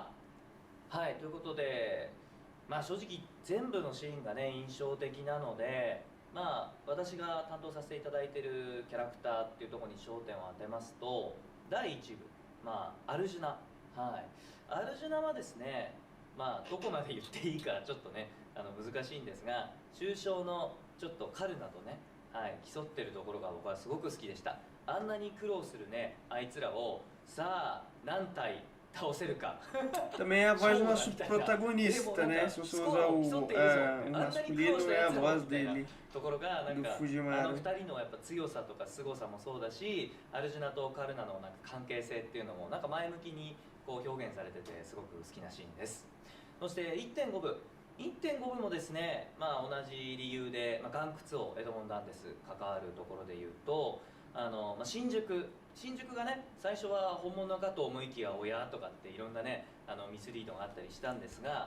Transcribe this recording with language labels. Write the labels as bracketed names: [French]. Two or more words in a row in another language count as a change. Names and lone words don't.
[Japanese] はい、ということで正直全部のシーンがね印象的なので私が担当させていただいているキャラクターっていうところに焦点を当てますと第1部アルジュナアルジュナはですね、どこまで言っていいかちょっとね難しいんですが、中小のちょっとカルナとね、競ってるところが僕はすごく好きでした。あんなに苦労するねあいつらをさあ何体倒せるか。 [Portuguese] Também é a voz do nosso protagonista, né? Se você usar o masculino, é a voz dele. [Japanese] ところがなんか 2 人のやっぱ強さとか凄さもそうだし、アルジュナとカルナのなんか関係性っていうのもなんか前向きにこう表現されててすごく好きなシーンです。そして 1.5 部もですね、同じ理由で、岩窟王エドモン・ダンテス関わるところで言うと新宿がね最初は本物かと思いきや親とかっていろんなねミスリードがあったりしたんですが、